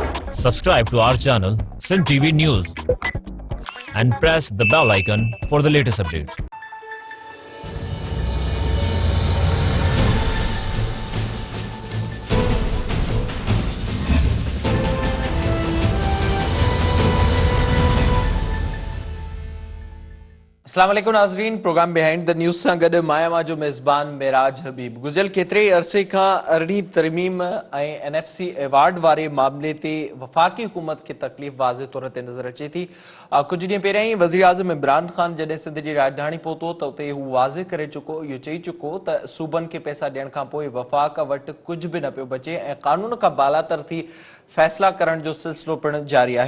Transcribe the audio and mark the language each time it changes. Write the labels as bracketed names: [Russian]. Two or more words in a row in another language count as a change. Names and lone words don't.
[English] Subscribe to our channel, Sun TV News, and press the bell icon for the latest updates. [Arabic] السلام عليكم [Sindhi] नाज़रीन, प्रोग्राम बिहाइंड द न्यूज़ सां गॾु मायामा जो मेज़बान मेराज हबीब। गुज़िरियल केतिरे अरसे खां अरिड़हीं तरमीम ऐं NFC अवार्ड वारे मामले ते वफ़ाक़ी हुकूमत खे तकलीफ़ वाज़े तौर ते नज़र अचे थी। कुझु ॾींहं पहिरियां ई वज़ीर आज़म इमरान ख़ान जॾहिं सिंध जी राजधानी पहुतो त उते हू वाज़े करे चुको, इहो चई चुको त सूबनि खे पैसा ॾियण खां पोइ वफ़ाक़ वटि कुझु बि न पियो बचे ऐं क़ानून खां बालातर थी फ़ैसिला करण जो सिलसिलो पिणु जारी आहे।